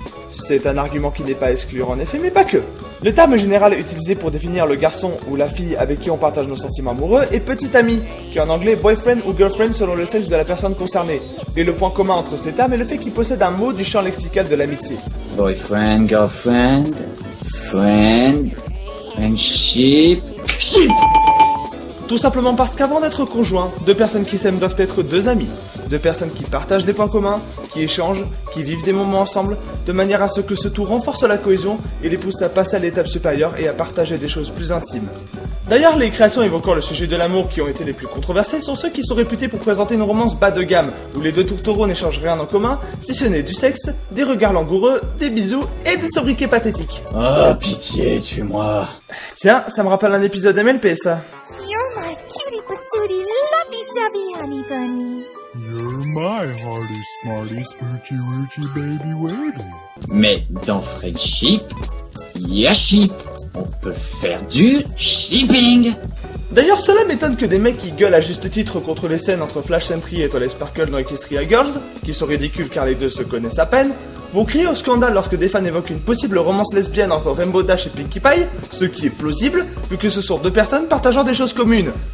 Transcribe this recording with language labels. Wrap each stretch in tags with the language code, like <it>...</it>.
<fr>C'est un argument qui n'est pas à exclure en effet, mais pas que. Le terme général utilisé pour définir le garçon ou la fille avec qui on partage nos sentiments amoureux est petit ami, qui est en anglais boyfriend ou girlfriend selon le sexe de la personne concernée. Et le point commun entre ces termes est le fait qu'ils possèdent un mot du champ lexical de l'amitié.</fr> <en>Boyfriend, girlfriend, friend, friendship, ship!</en> <fr>Tout simplement parce qu'avant d'être conjoints, deux personnes qui s'aiment doivent être deux amis. Deux personnes qui partagent des points communs, qui échangent, qui vivent des moments ensemble, de manière à ce que ce tout renforce la cohésion et les pousse à passer à l'étape supérieure et à partager des choses plus intimes. D'ailleurs, les créations évoquant le sujet de l'amour qui ont été les plus controversées sont ceux qui sont réputés pour présenter une romance bas de gamme, où les deux tourtereaux n'échangent rien en commun, si ce n'est du sexe, des regards langoureux, des bisous et des sobriquets pathétiques. Oh, pitié, tue-moi. Tiens, ça me rappelle un épisode MLP, ça.</fr> <en>You're my cutie patootie, lovey-dovey honey bunny. You're my hardy, smarty, smoochy, woochy, baby waiting.</en> <fr>Mais dans Friendship, il y a ship. On peut faire du shipping. D'ailleurs, cela m'étonne que des mecs qui gueulent à juste titre contre les scènes entre Flash Sentry et Twilight Sparkle dans Equestria Girls, qui sont ridicules car les deux se connaissent à peine, vont crier au scandale lorsque des fans évoquent une possible romance lesbienne entre Rainbow Dash et Pinkie Pie, ce qui est plausible, vu que ce sont deux personnes partageant des choses communes.</fr>